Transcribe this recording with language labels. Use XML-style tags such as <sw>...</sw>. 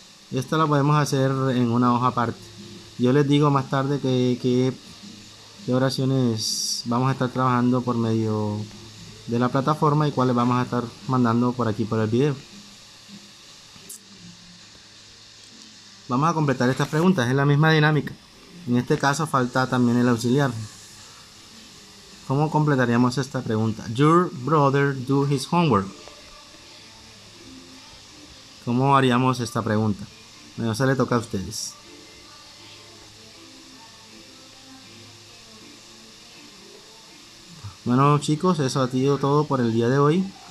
<es>Esto lo podemos hacer en una hoja aparte. Yo les digo más tarde qué oraciones vamos a estar trabajando por medio de la plataforma y cuáles vamos a estar mandando por aquí por el video. Vamos a completar estas preguntas, es la misma dinámica. En este caso falta también el auxiliar. ¿Cómo completaríamos esta pregunta?</es> <en>Your brother do his homework.</en> <es>¿Cómo haríamos esta pregunta? Bueno, se le toca a ustedes. Bueno chicos, eso ha sido todo por el día de hoy.</es>